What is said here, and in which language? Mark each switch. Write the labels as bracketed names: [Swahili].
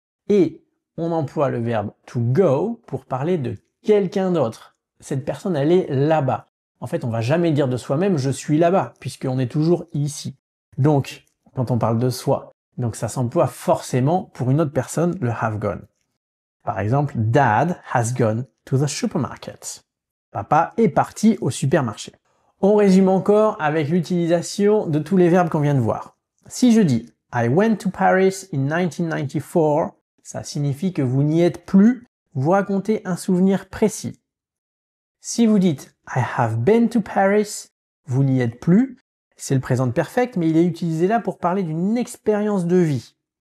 [French] Et on emploie le verbe to go pour parler de quelqu'un d'autre. Cette personne, elle est là-bas. En fait, on va jamais dire de soi-même « je suis là-bas », puisqu'on est toujours ici. Donc, quand on parle de soi, donc ça s'emploie forcément pour une autre personne, le have gone. Par exemple, [English] Dad has gone to the supermarket. [French] Papa est parti au supermarché. On résume encore avec l'utilisation de tous les verbes qu'on vient de voir. Si je dis « [English] I went to Paris in 1994 [French] », ça signifie que vous n'y êtes plus, vous racontez un souvenir précis. Si vous dites « [English] I have been to Paris [French] », vous n'y êtes plus, c'est le présent perfect, mais il est utilisé là pour parler d'une expérience de vie.